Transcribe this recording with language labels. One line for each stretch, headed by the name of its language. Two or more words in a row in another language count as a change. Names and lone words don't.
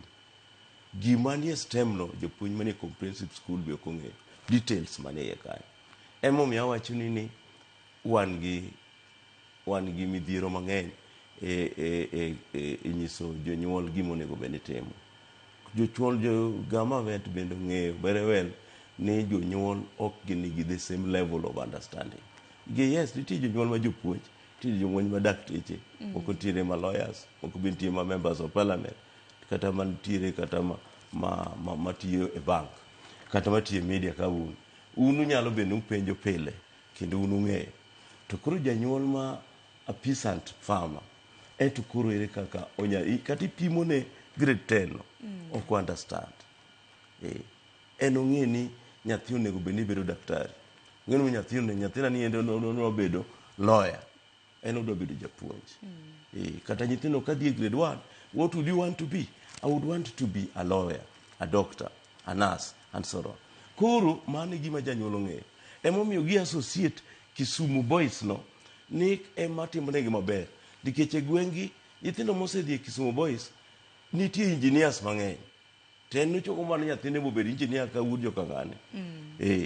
Luo (Kenya and Tanzania): Gima nie STEM no jopuonj manie
English: comprehensive school
Luo (Kenya and Tanzania): be ok ong'eyo details manie kanyo. Emomiyo awacho ni wan gi midhiero mang'eny nyiso jonyuol gima onego bed ni timo. Government bende ong'eyo
English: very well
Luo (Kenya and Tanzania): ni jonyuol ok gin
English: the same level of understanding.
Luo (Kenya and Tanzania): Yes, nitie jonyuol ma jopuonj, nitie jonyuol ma dakteche, moko nitiere ma lawyers, moko be nitie ma
English: members of parliament,
Luo (Kenya and Tanzania): kata mantiere kata matiyo e bank, kata matiyo e media ka un unyalo bende upenjo pile kendo ung'eyo. To koro janyuol ma
English: a peasant farmer
Luo (Kenya and Tanzania): to koro ere kaka kata ipimo ne grade 10 no ok understand. En ong'e ni nyathi onego bed ni bedo daktari, ong'e ni nyathina ni endo no bedo lawyer, en odwa bedo japuonj. Kata nyithindo ka dhi e grade 1,
English: what would you want to be? I would want to be a lawyer, a doctor, a nurse and so on.
Luo (Kenya and Tanzania): Koro mano e gima janyuol ong'eyo. Emomiyo gi associate Kisumu Boys no ni ema timonegi maber. Nikech e gwengi nyithindo mosedhi e Kisumu Boys nitie engineers mang'eny. To en nochoko mana nyathine mobed engineer ka wuod joka ng'ane.